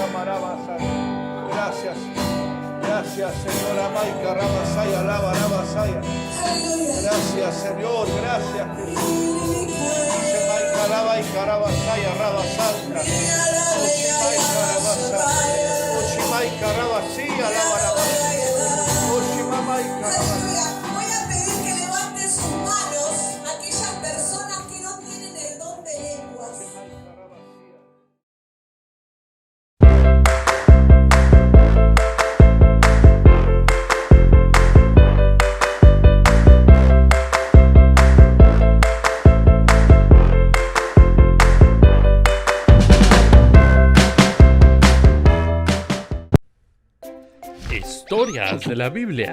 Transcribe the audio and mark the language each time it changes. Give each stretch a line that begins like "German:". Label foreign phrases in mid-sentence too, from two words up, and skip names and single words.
Spanish: Gracias. Gracias, Señor. Amaica, Rabasaya, alaba, Rabasaya. Gracias, Señor. Gracias, Jesús. Shemaica, alabaica, Rabasaya, Rabasanta. Oshimaica, Rabasaya. Oshimaica, Rabasía, alaba, Rabasaya. Oshimamaica, Rabasaya. Voy a pedir que levanten sus manos aquellas personas que no tienen el don de lenguas. Historias de la Biblia.